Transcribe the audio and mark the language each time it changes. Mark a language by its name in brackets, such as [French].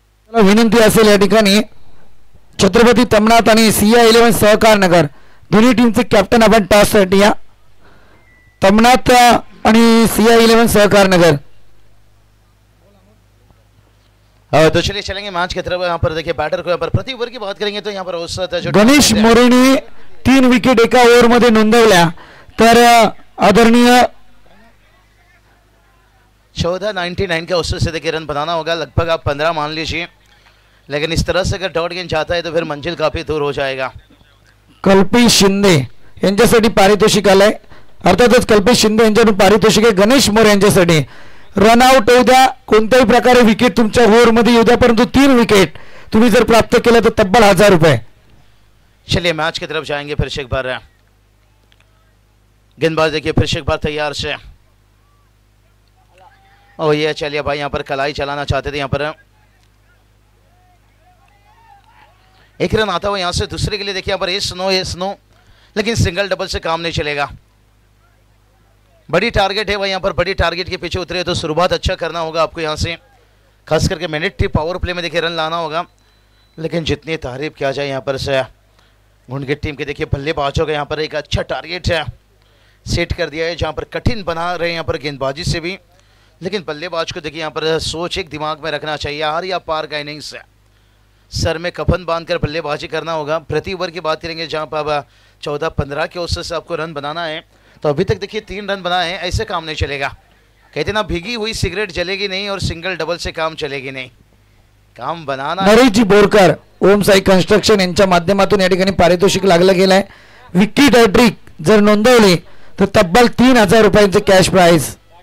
[Marathi] विनंती असेल या ठिकाणी छत्रपती तमनाथ आणि CI11 सहकार नगर दोन्ही टीमचे कॅप्टन आपण टॉस साठी या. तमनाथ आणि CI11 सहकार नगर. [Hindi] तो चलिए चलेंगे मैच की तरफ. यहाँ पर देखिए बैटर को यहाँ पर प्रति ओवर की बात करेंगे तो यहाँ पर औसत जो [Marathi] गणेश मोरेने 3 विकेट एका ओव्हर मध्ये नोंदवल्या तर आदरणीय [Hindi] 14.99 के औसत से देखिए रन बनाना होगा. लगभग आप 15 मान लीजिए, लेकिन इस तरह से अगर डॉट गेंद जाता है तो फिर मंजिल काफी दूर हो जाएगा. [Marathi] कल्पेश शिंदे यांच्यासाठी पारितोषिक आलंय. अर्थातच कल्पेश शिंदे यांच्याकडून पारितोषिक आहे. गणेश मोरे यांच्यासाठी रन आउट होऊ द्या, कोणत्याही प्रकारे विकेट तुमच्या ओव्हर मध्ये येऊ द्या, परंतु 3 विकेट तुम्ही जर प्राप्त केलं तर तब्बल 1000 रुपये. [Hindi] चलिए मैच की तरफ जाएंगे. फिर से एक बार गेंदबाज देखिए फिर से एक बार तैयार से. ओ ये चलिए भाई यहाँ पर कलाई चलाना चाहते थे. यहाँ पर एक रन आता हुआ यहाँ से दूसरे के लिए देखिए यहाँ पर ये स्नो, लेकिन सिंगल डबल से काम नहीं चलेगा. बड़ी टारगेट है भाई. यहाँ पर बड़ी टारगेट के पीछे उतरे तो शुरुआत अच्छा करना होगा आपको. यहाँ से खास करके मिनट पावर प्ले में देखिए रन लाना होगा. लेकिन जितनी तारीफ किया जाए यहाँ पर से घुंडगेट टीम के देखिए बल्लेबाजों का यहाँ पर एक अच्छा टारगेट है सेट कर दिया है, जहाँ पर कठिन बना रहे हैं यहाँ पर गेंदबाजी से भी. लेकिन बल्लेबाज को देखिए यहाँ पर सोच एक दिमाग में रखना चाहिए. हार या पार का इनिंग्स है, सर में कफन बांधकर बल्लेबाजी करना होगा. प्रति ओवर की बात करेंगे जहाँ पर अब 14-15 के औसत से आपको रन बनाना है. तो अभी तक देखिए 3 रन बनाए हैं, ऐसे काम नहीं चलेगा. कहते ना भीगी हुई सिगरेट जलेगी नहीं और सिंगल डबल से काम चलेगी नहीं. काम बनाना. [Marathi] नरेशजी बोरकर ओम साई कन्स्ट्रक्शन यांच्या माध्यमातून या ठिकाणी पारितोषिक लागलं गेलं आहे. विकेट हॅट्रिक जर नोंदवली तर तब्बल 3000 रुपयांचे कॅश प्राइज.